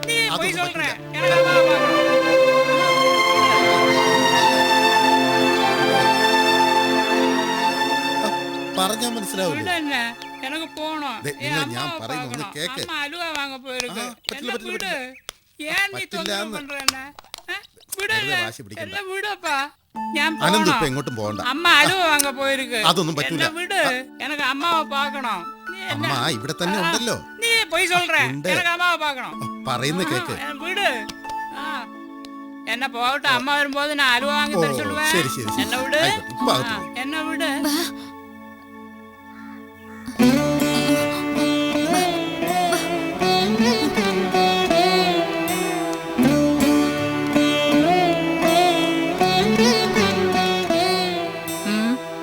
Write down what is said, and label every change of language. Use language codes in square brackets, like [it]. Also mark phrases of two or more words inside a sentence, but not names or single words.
[ta] போய் [ml] അതൊന്നും [ta] சொல்றேன் [ml] പറ്റില്ല. [ta] எனக்கு அம்மாவை பார்க்கணும். [ml] പറഞ്ഞാ മനസ്സിലാവില്ലേ? [ta] விடு என்ன எனக்கு போகணும் [ml] ദേ, [ta] என் [ml] നിങ്ങൾ ഞാൻ [ta] அம்மாவை [ml] പറയുന്നത് ഒന്ന് [ta] பார்க்கணும். [ml] കേക്ക്. [ta] அம்மா அலுவா வாங்க போயிருக்கு [ml] പറ്റില്ല, [ta] என்ன [ml] പറ്റില്ല, [ta] விடு ஏன் நீ [ml] പറ്റില്ല [ta] தொந்தரவு [ml] എന്ന്. [ta] பண்ற என்ன விடு [ml] വെറുതെ വാശി പിടിക്കണ്ട. [ta] என்ன விடுப்பா ഞാൻ [ml] അനന്ത് ഇപ്പൊ [ta] போகணும் [ml] എങ്ങോട്ടും പോകണ്ട. [ta] அம்மா அலுவா வாங்க போயிருக்கு [ml] അതൊന്നും പറ്റൂല. [ta] என்ன விடு எனக்கு அம்மாவை பார்க்கணும் நீ என்ன [ml] അമ്മ ഇവിടെ തന്നെ ഉണ്ടല്ലോ. [ta] நீ போய் சொல்ற [ml] ഉണ്ട്. [ta] எனக்கு அம்மாவை பார்க்கணும் [ml] പറയുന്ന കേക്ക്. [ta] விடு என்ன போகட்டும் அம்மா வரும்போது நான் அலுவா வாங்கி தர சொல்லுவேன் [ml] ശരി ശരി ശരി. [ta] என்ன விடு [ml] ആയിക്കോട്ടെ, ഇപ്പൊ അകത്ത് പോ. [ta] என்ன விடு ம்.